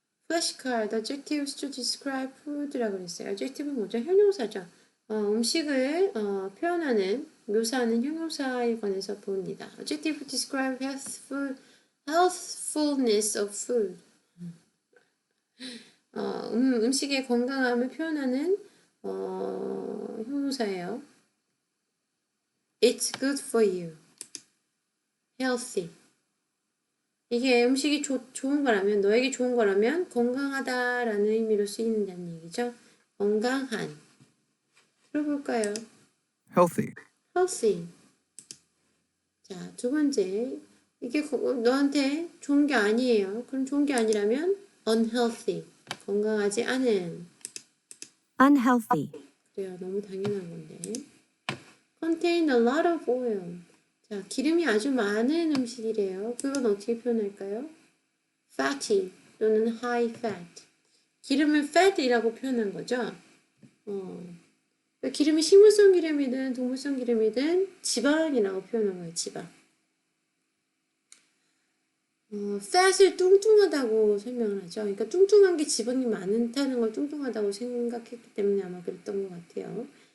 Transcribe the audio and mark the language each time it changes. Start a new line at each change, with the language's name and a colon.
English: flashcard, adjectives to describe food라고
Korean: 그랬어요. adjective는 뭐죠? 형용사죠. 음식을 표현하는, 묘사하는 형용사에 관해서 봅니다.
English: adjective to describe healthfulness of food.
Korean: 음식의 건강함을 표현하는 형용사예요.
English: It's good for you. healthy.
Korean: 이게 음식이 좋은 거라면, 너에게 좋은 거라면 건강하다라는 의미로 쓰인다는 얘기죠. 건강한. 들어볼까요?
English: Healthy.
Korean: healthy. 자, 두 번째. 이게 너한테 좋은 게 아니에요. 그럼 좋은 게 아니라면 unhealthy. 건강하지 않은.
English: Unhealthy.
Korean: 그래요. 너무 당연한 건데.
English: contain a lot of oil.
Korean: 자, 기름이 아주 많은 음식이래요. 그건 어떻게 표현할까요?
English: fatty
Korean: 또는
English: high fat.
Korean: 기름을 fat이라고 표현한 거죠. 그러니까 기름이 식물성 기름이든 동물성 기름이든 지방이라고 표현한 거예요. 지방. fat을 뚱뚱하다고 설명을 하죠. 그러니까 뚱뚱한 게 지방이 많다는 걸 뚱뚱하다고 생각했기 때문에 아마 그랬던 것 같아요.